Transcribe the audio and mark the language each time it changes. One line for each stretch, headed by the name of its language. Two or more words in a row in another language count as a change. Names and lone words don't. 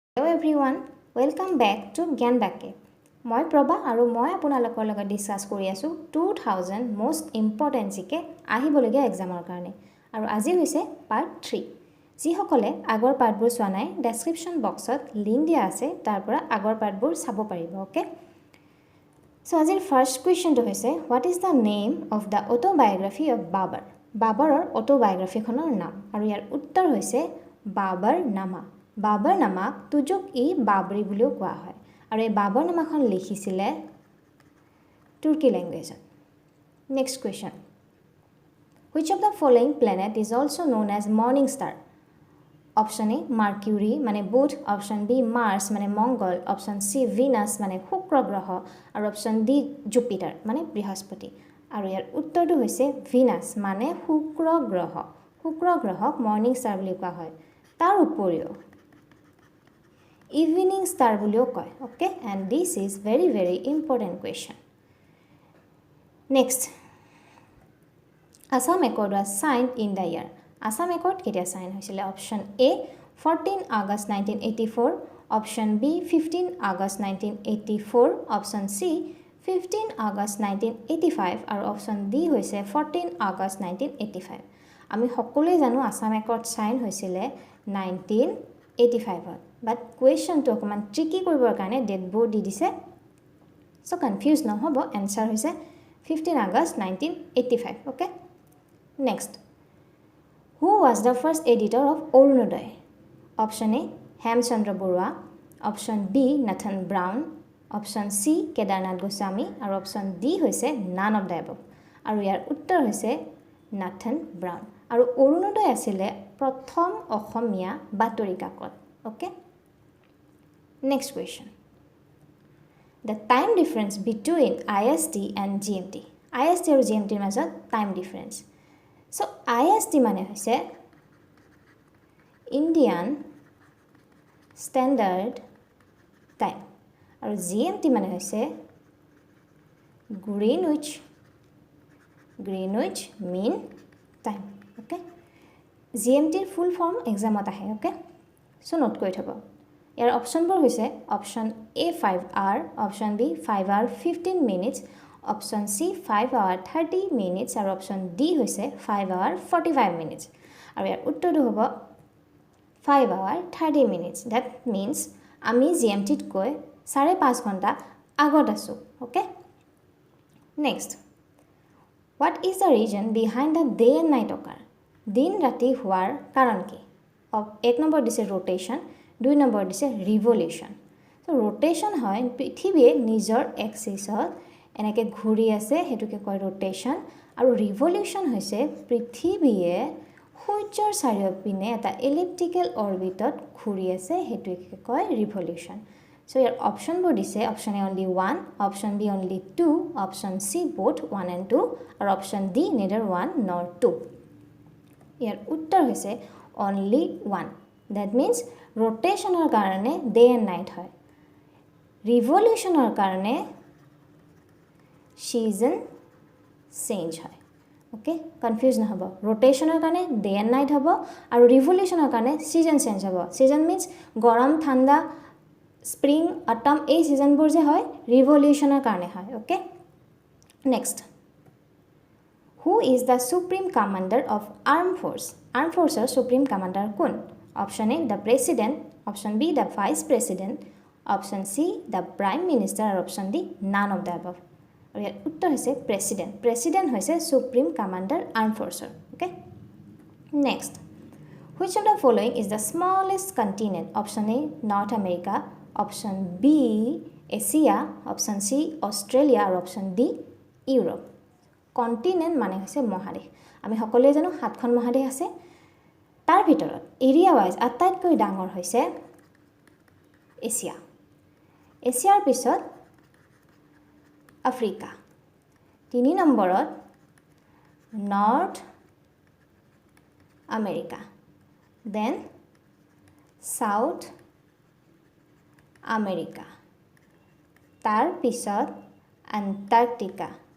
English: Hello everyone, welcome back to Gyan Bakke.
Assamese: মই প্ৰভা আৰু মই আপোনালোকৰ লগত ডিসকাস কৰি আছো
English: 2000 most important
Assamese: জিকে আহিবলগীয়া এক্সামৰ কাৰণে আৰু আজি হৈছে পাৰ্ট 3 যি সকলে আগৰ পাৰ্টবোৰ চোৱা নাই
English: description boxত
Assamese: লিংক দিয়া আছে তাৰ পৰা আগৰ পাৰ্টবোৰ চাব পাৰিব
English: okay so
Assamese: আজিৰ ফাৰ্স্ট কোৱেশ্চনটো হৈছে হোৱাট
English: is the name of the autobiography of Babur
Assamese: বাবৰৰ অটোবায়োগ্ৰাফিখনৰ নাম আৰু ইয়াৰ উত্তৰ হৈছে বাবৰ নামা বাবৰ নামাক তুজুক ই বাবৰি বুলিও কোৱা হয় আৰু এই বাবৰ নামাখন লিখিছিলে তুৰ্কী ল্যাঙ্গুৱেজত
English: next question which of the following planet is also known as morning star option A mercury
Assamese: মানে বুধ
English: option B mars
Assamese: মানে মঙ্গল
English: option C venus
Assamese: মানে শুক্ৰ গ্ৰহ আৰু
English: option D jupiter
Assamese: মানে বৃহস্পতি আৰু ইয়াৰ উত্তৰটো হৈছে
English: venus
Assamese: মানে শুক্ৰ গ্ৰহক
English: morning star
Assamese: বুলি কোৱা হয় তাৰ উপৰিও
English: evening star
Assamese: বুলিও কয়
English: okay and this is very important question next Assam Accord was signed in the year Assam Accord
Assamese: কেতিয়া সাইন হৈছিল
English: option A 14 August 1984 option B 15 August 1984 option C 15 August 1985 আৰু option D হৈছে 14 August 1985
Assamese: আমি সকলোৱে জানো Assam Accord সাইন হৈছিল 1985
English: but question
Assamese: to অকমান ট্ৰিকি কৰিবৰ কাৰণে ডেট বোৰ দি দিছে
English: so confuse
Assamese: নহব আনসাৰ হৈছে 15 August 1985
English: okay next who was the first editor of Orunodai option A Hemchandra Barua option B Nathan Brown option C Kedarnath Goswami আৰু option D হৈছে none of the above
Assamese: আৰু ইয়াৰ উত্তৰ হৈছে
English: Nathan Brown
Assamese: আৰু Orunodai আছিল প্ৰথম অসমীয়া বাতৰি কাকত
English: okay next question the time difference between IST and GMT IST
Assamese: আৰু GMT ৰ মাজত
English: time difference so IST
Assamese: মানে হৈছে Indian Standard Time আৰু GMT মানে হৈছে Greenwich Mean Time okay GMT ৰ
English: full form
Assamese: এক্সামত আহে
English: okay so
Assamese: নোট কৰি থব ইয়াৰ অপচনবোৰ হৈছে অপচন A 5 hour অপচন B 5
English: hour 15 minutes
Assamese: অপচন C 5 hour 30 minutes আৰু অপচন D হৈছে 5
English: hour 45 minutes
Assamese: আৰু ইয়াৰ উত্তৰটো হ'ব 5
English: hour 30 minutes that means
Assamese: আমি GMT ত কৈ 5.5 ঘণ্টা আগত আছো okay
English: next what is the reason behind the day and night occur
Assamese: দিন ৰাতি হোৱাৰ কাৰণ কি এক নম্বৰ দিছে
English: rotation 2 নম্বৰ
Assamese: দিছে
English: revolution so rotation
Assamese: হয় পৃথিৱীয়ে নিজৰ এক্সিছত এনেকে ঘূৰি আছে হেতুকে কয় rotation আৰু revolution হৈছে পৃথিৱীয়ে সূৰ্যৰ চাৰিওপিনে এটা
English: elliptical orbitত
Assamese: ঘূৰি আছে হেতুকে কয়
English: revolution so
Assamese: ইয়াৰ অপচনবোৰ দিছে অপচন A only 1 অপচন B only 2 অপচন C
English: both 1 and 2
Assamese: আৰু অপচন D
English: neither 1 nor 2
Assamese: ইয়াৰ উত্তৰ হৈছে
English: only 1 that means
Assamese: rotationৰ কাৰণে
English: day and night
Assamese: হয় revolutionৰ কাৰণে
English: season change
Assamese: হয়
English: okay confuse
Assamese: নহব rotationৰ কাৰণে
English: day and night
Assamese: হ'ব আৰু revolutionৰ কাৰণে
English: season change
Assamese: হ'ব
English: season means
Assamese: গৰম ঠাণ্ডা
English: spring autumn
Assamese: এই সিজনবোৰ যে হয় revolutionৰ কাৰণে হয়
English: okay next who is the supreme commander of armed forceৰ supreme commander কোন option A the president option B the vice president option C the prime minister or option D none of the above
Assamese: আৰু ইয়াৰ উত্তৰ হৈছে
English: president হৈছে supreme commander armed forceৰ okay next which of the following is the smallest continent option A North America option B Asia option C Australia or option D Europe continent
Assamese: মানে হৈছে মহাদেশ আমি সকলোৱে জানো 7খন মহাদেশ আছে তাৰ ভিতৰত
English: area wise
Assamese: আটাইতকৈ ডাঙৰ হৈছে এছিয়াৰ পিছত আফ্ৰিকা 3 নম্বৰত নৰ্থ আমেৰিকা দেন সাউথ আমেৰিকা তাৰ পিছত এণ্টাৰ্কটিকা